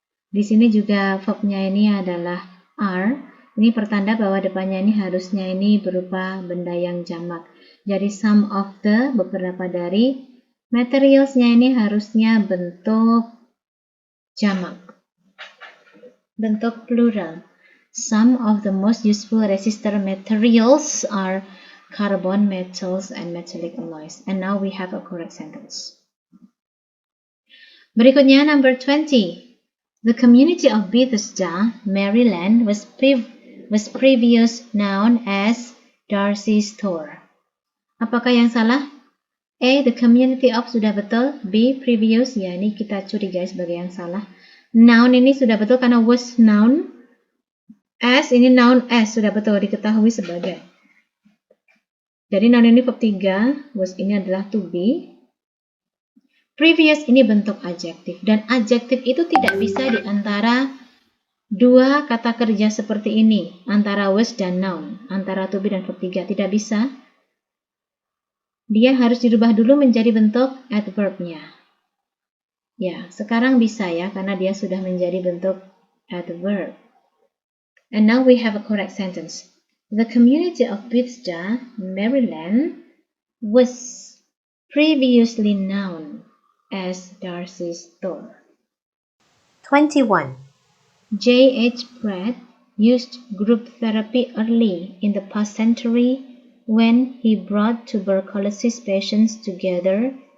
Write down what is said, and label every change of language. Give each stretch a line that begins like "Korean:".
Indonesian: Di sini juga verbnya ini adalah are. Ini pertanda bahwa depannya ini harusnya ini berupa benda yang jamak. Jadi
English: some of the
Indonesian: beberapa dari materialsnya ini harusnya bentuk jamak. Bentuk plural.
English: Some of the most useful resistor materials are carbon, metals, and metallic alloys. And now we have a correct sentence. Berikutnya number 20. The community of Bethesda, Maryland was previous known as Darcy Store.
Indonesian: Apakah yang salah? A.
English: The community of
Indonesian: sudah betul. B. Previous, ya ini kita curigai sebagai yang salah. Noun ini sudah betul karena was noun. S ini noun S sudah betul diketahui sebagai. Jadi noun ini verb 3, was ini adalah to be. Previous ini bentuk adjektif, dan adjektif itu tidak bisa di antara dua kata kerja seperti ini, antara was dan noun, antara to be dan verb 3, tidak bisa. Dia harus dirubah dulu menjadi bentuk adverb-nya. Ya, sekarang bisa ya, karena dia sudah menjadi bentuk adverb.
English: And now we have a correct sentence. The community of Bethesda, Maryland, was previously known as Darcy's Store. 21. J.H. Pratt used group therapy early in the past century when he brought tuberculosis patients together